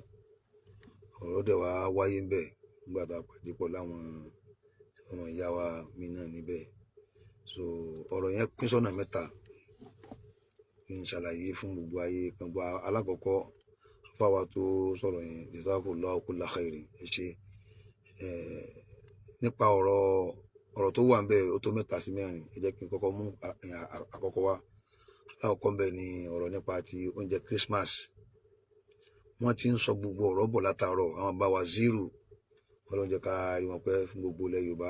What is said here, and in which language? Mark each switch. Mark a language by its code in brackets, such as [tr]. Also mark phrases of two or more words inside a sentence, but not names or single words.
[yo] Ọ̀rọ̀ dẹ̀ wá wáyé ńbẹ̀ nígbà tá a pàdé pọ̀ láwọn ọmọ ìyá wa mi náà níbẹ̀. So ọ̀rọ̀ yẹn pín sọ́nà mẹ́ta kí n ṣàlàyé fún gbogbo ayé kan. Gba alákọ̀ọ́kọ́ fáwa tó sọ̀rọ̀ yẹn [ar] جزاكم الله كل خير [yo] ẹ ṣe nípa ọ̀rọ̀ tó wà ńbẹ̀ ó tó 3 sí 4. Ẹ jẹ́ kí n kọ́kọ́ mú àkọ́kọ́ wá. Alákọ̀ọ́kọ́ ńbẹ̀ ni ọ̀rọ̀ nípa ti oúnjẹ Christmas. Wọ́n ti ń sọ gbogbo ọ̀rọ̀ bọ̀ látàárọ̀. Àwọn bá wa zero Ọlọ́run jẹ́ ká rí wọn pẹ́ fún gbogbo ilẹ̀ Yorùbá.